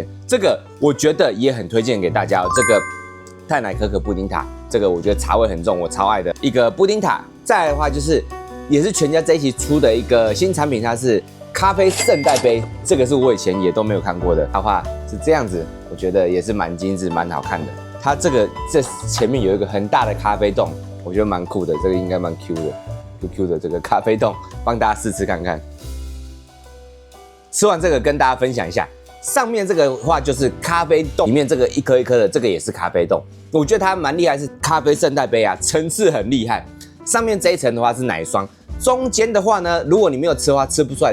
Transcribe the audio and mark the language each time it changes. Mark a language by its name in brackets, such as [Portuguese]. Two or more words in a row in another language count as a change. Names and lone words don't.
[Chinese] 這個我覺得也很推薦給大家哦。這個泰奶可可布丁塔，這個我覺得茶味很重，我超愛的一個布丁塔。再來的話就是也是全家這一期出的一個新產品，它是咖啡聖代杯，這個是我以前也都沒有看過的。它的話是這樣子，我覺得也是蠻精緻、蠻好看的。它這前面有一個很大的咖啡洞，我覺得蠻酷的，這個應該蠻 Q 的 ，QQ 的這個咖啡洞，幫大家試吃看看。吃完這個跟大家分享一下，上面這個的話就是咖啡洞，裡面這個一顆一顆的，這個也是咖啡洞。我覺得它蠻厲害，是咖啡聖代杯啊，層次很厲害。上面這一層的話是奶霜， 中間的話呢，如果你沒有吃的話，吃不出來。